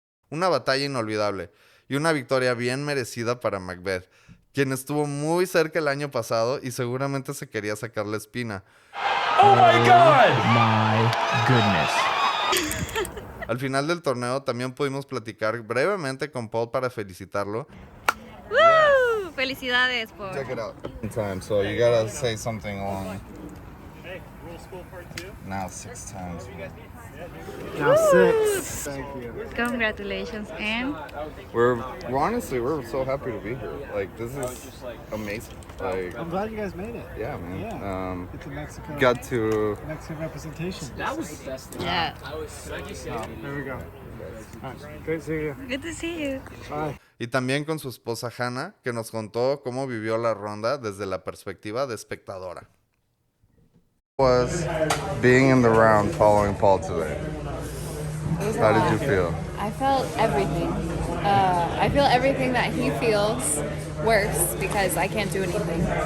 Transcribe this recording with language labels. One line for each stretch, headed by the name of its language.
Spanish: una batalla inolvidable y una victoria bien merecida para Macbeth, quien estuvo muy cerca el año pasado y seguramente se quería sacar la espina.
English: Oh my God! My goodness.
Spanish: Al final del torneo también pudimos platicar brevemente con Paul para felicitarlo. ¡Woo! Felicidades por...
English: Check it out. Time, so you gotta say something on. Now 6 times. Now 6. Thank you. Congratulations and... We're so happy to be here. Like, this is amazing. Like, I'm glad you guys made it. yeah, man. Yeah. Get to Mexico. Got to. Mexican representation. That was the best thing. Yeah. There we go. All right. Great to see you. Good to see you. Bye.
Spanish: Y también con su esposa Hannah, que nos contó cómo vivió la ronda desde la perspectiva de espectadora.
English: Was being in the round following Paul today. How did you feel? I felt everything. I feel everything that he feels, worse because I can't do anything.